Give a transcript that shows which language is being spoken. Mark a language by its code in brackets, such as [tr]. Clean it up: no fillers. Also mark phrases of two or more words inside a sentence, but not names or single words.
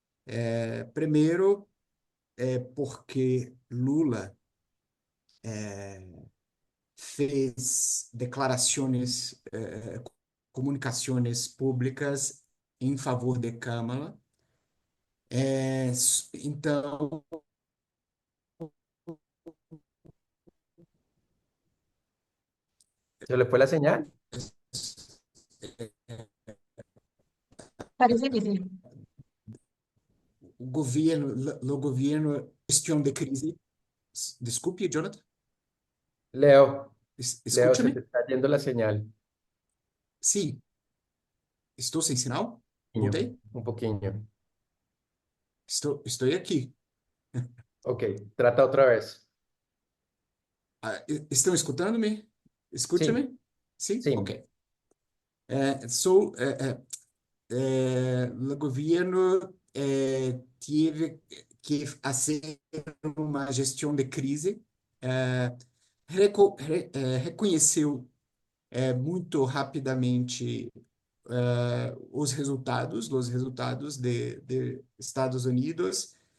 [pt] Primeiro, porque Lula fez declarações, comunicações públicas em favor de Câmara. Então, [es] ¿Se le fue la señal? Parece que sí. [pt] o governo, questão de crise. Desculpe, Jonathan, [es] Leo, Leo, se te escúchame. está yendo la señal. [pt] Sim, estou sem sinal? [es] Niño, [pt] Voltei? [es] un poquillo. [pt] Estou aqui. [es] Ok, trata otra vez. [pt] Estão escutando-me? [es] Sí, [pt] Escute-me? Sim? [es] sí. [pt] Ok. O governo teve que fazer uma gestão de crise, eh, reconheceu muito rapidamente os resultados de Estados Unidos,